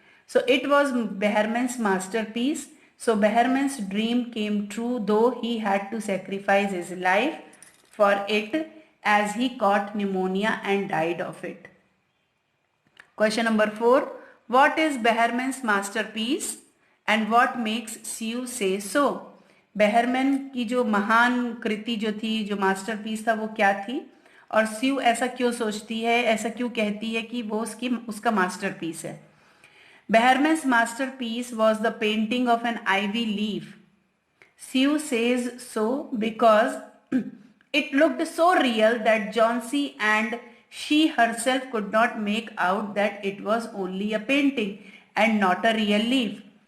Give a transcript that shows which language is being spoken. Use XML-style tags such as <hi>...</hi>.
<en>So it was Behrman's masterpiece. So Behrman's dream came true, though he had to sacrifice his life for it, as he caught pneumonia and died of it. Question number 4. What is Behrman's masterpiece and what makes Sue say so?</en> <hi>Behrman की जो महान कृति जो थी, जो masterpiece था, वो क्या थी, और स्यू ऐसा क्यों सोचती है, ऐसा क्यों कहती है कि वो उसका मास्टरपीस है?</hi> <en>Behrman's masterpiece was the painting of an ivy leaf. Sue says so because it looked so real that Johnsy and she herself could not make out that it was only a painting and not a real leaf.</en>